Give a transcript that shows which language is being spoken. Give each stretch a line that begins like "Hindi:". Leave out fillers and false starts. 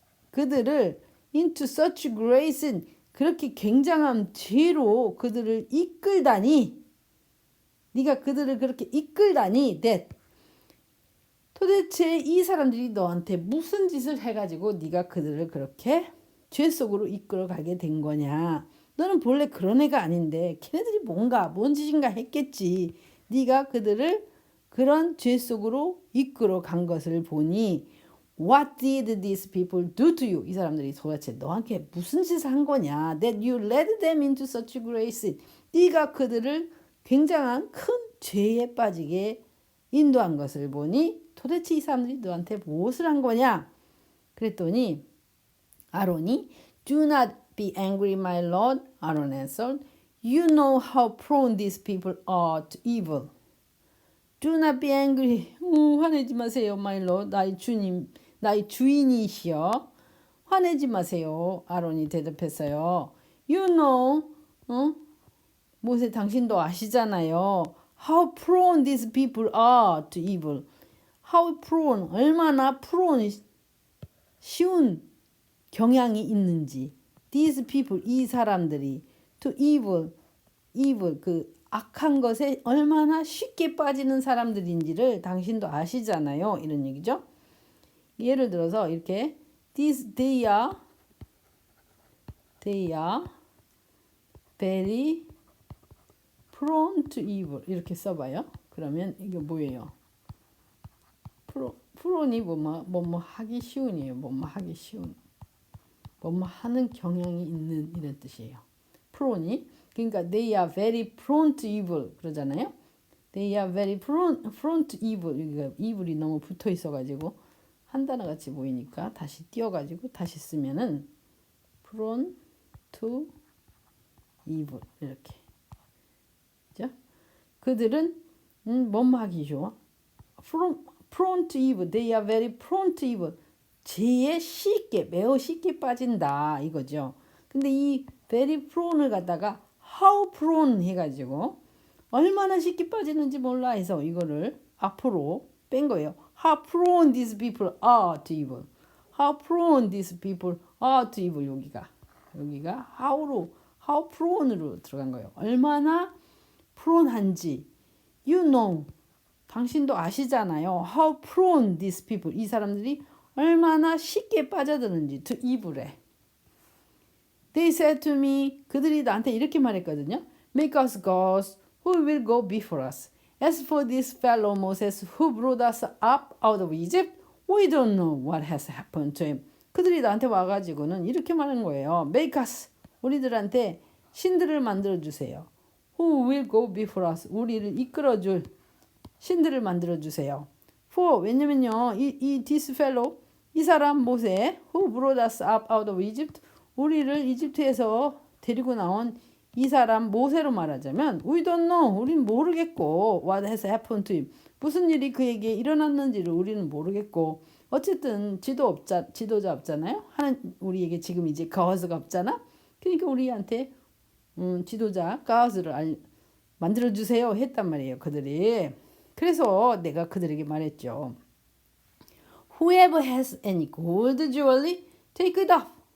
Korean: 그들을
English: into such great sin,
Korean: 그렇게 굉장한 죄로 그들을 이끌다니, 네가 그들을 그렇게 이끌다니, that, 도대체 이 사람들이 너한테 무슨 짓을 해가지고 네가 그들을 그렇게 죄 속으로 이끌어가게 된 거냐. 너는 본래 그런 애가 아닌데 걔네들이 뭔 짓인가 했겠지. 네가 그들을 그런 죄 속으로 이끌어간 것을 보니
English: What did these people do to you?
Korean: 이 사람들이 도대체 너한테 무슨 짓을 한 거냐.
English: That you led them into such great sin.
Korean: 네가 그들을 굉장한 큰 죄에 빠지게 인도한 것을 보니 도대체 이 사람들이 너한테 무엇을 한 거냐. 그랬더니
English: 아론이 Do not be angry, my lord. 아론 answered, You know how prone these people are to evil. Do not be angry.
Korean: 화내지 마세요,
English: my lord.
Korean: 나의 주님, 나의 주인이시여. 화내지 마세요. 아론이 대답했어요.
English: You know,
Korean: 모세 당신도 아시잖아요.
English: How prone these people are to evil. How prone,
Korean: 얼마나 prone, 쉬운 경향이 있는지.
English: These people,
Korean: 이 사람들이
English: to evil,
Korean: 그 악한 것에 얼마나 쉽게 빠지는 사람들인지를 당신도 아시잖아요. 이런 얘기죠. 예를 들어서 이렇게
English: they are very prone to evil
Korean: 이렇게 써봐요. 그러면 이게 뭐예요? 프론이 뭐뭐 하기 쉬운이에요. 뭐뭐 하기 쉬운. 뭐뭐 하는 경향이 있는 이런 뜻이에요. 프론이 그러니까
English: they are very prone to evil
Korean: 그러잖아요.
English: They are very prone to evil.
Korean: 그러니까 evil이 너무 붙어 있어가지고 한 단어 같이 보이니까 다시 띄워가지고 다시 쓰면은
English: prone to evil
Korean: 이렇게. 그죠? 그들은 뭐뭐 하기 좋아.
English: prone to evil. They are very prone to evil.
Korean: 죄에 쉽게 매우 쉽게 빠진다 이거죠. 근데 이 very prone을 갖다가
English: how prone
Korean: 해가지고 얼마나 쉽게 빠지는지 몰라 해서 이거를 앞으로 뺀 거예요.
English: How prone these people are to evil. How prone these people are to evil.
Korean: 여기가
English: how prone
Korean: 으로 들어간 거예요. 얼마나 prone한지
English: you know
Korean: 당신도 아시잖아요.
English: How prone these people
Korean: 이 사람들이 얼마나 쉽게 빠져드는지
English: to evil에. They said to me
Korean: 그들이 나한테 이렇게 말했거든요.
English: Make us gods who will go before us. As for this fellow Moses who brought us up out of Egypt, we don't know what has happened to him.
Korean: 그들이 나한테 와가지고는 이렇게 말한 거예요.
English: Make us
Korean: 우리들한테 신들을 만들어 주세요.
English: Who will go before us
Korean: 우리를 이끌어줄 신들을 만들어 주세요. For 왜냐면요 이
English: this fellow
Korean: 이 사람 모세
English: who brought us up out of Egypt
Korean: 우리를 이집트에서 데리고 나온 이 사람 모세로 말하자면
English: we don't know
Korean: 우리는 모르겠고
English: what has happened to him
Korean: 무슨 일이 그에게 일어났는지를 우리는 모르겠고 어쨌든 지도자 없잖아요. 하는 우리에게 지금 이제 가스가 없잖아. 그러니까 우리한테 지도자 가스를 만들어 주세요 했단 말이에요. 그들이. 그래서 내가 그들에게 말했죠.
English: Whoever has any gold jewelry, take it off.